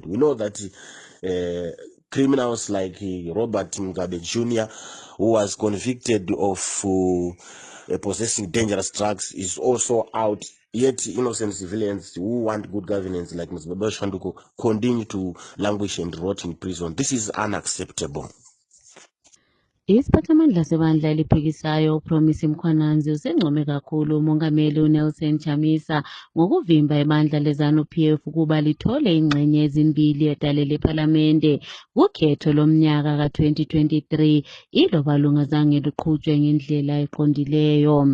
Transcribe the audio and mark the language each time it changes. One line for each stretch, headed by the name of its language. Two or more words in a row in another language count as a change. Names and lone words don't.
English: We know that criminals like Robert Mugabe Jr., who was convicted of possessing dangerous drugs, is also out. Yet innocent civilians who want good governance like Matsibaba Shanduko continue to languish and rot in prison. This is unacceptable.
North Ndebele: Isiphathamandla sebandla eliphikisayo uPromise Mkhwananzi usencome kakhulu umongameli uNelson Chamisa ngokuvimba ibandla leZANU-PF ukuba lithole ingxenye ezimbili edale lephalamende kukhetho lomnyaka ka-2023 iloba lungazange luqhutshwe ngendlela eqondileyo.